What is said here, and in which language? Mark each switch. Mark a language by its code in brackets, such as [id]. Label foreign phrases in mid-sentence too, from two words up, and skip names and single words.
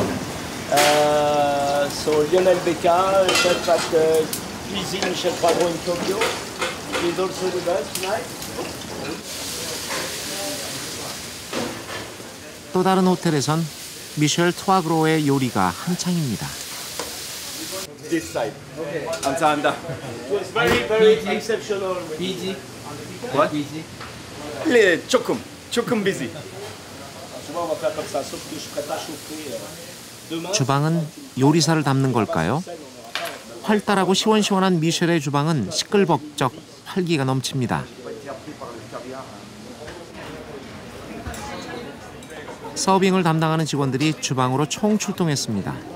[en] So Lionel Becca, chef at Cuisine Chef Bravo in Tokyo. He's also with us tonight. [ko] 또 다른 호텔에선 미셸 투아그로의 요리가 한창입니다. [en] This side. 감사합니다. It was very, very exceptional. Busy. What? Busy. [ko] 네, 조금 busy. [fr] Souvent on va faire comme ça, sauf que je ne ferai pas chauffer. Demain. [ko] 주방은 요리사를 담는 걸까요? 활달하고 시원시원한 미셸의 주방은 시끌벅적 활기가 넘칩니다. 서빙을 담당하는 직원들이 주방으로 총출동했습니다.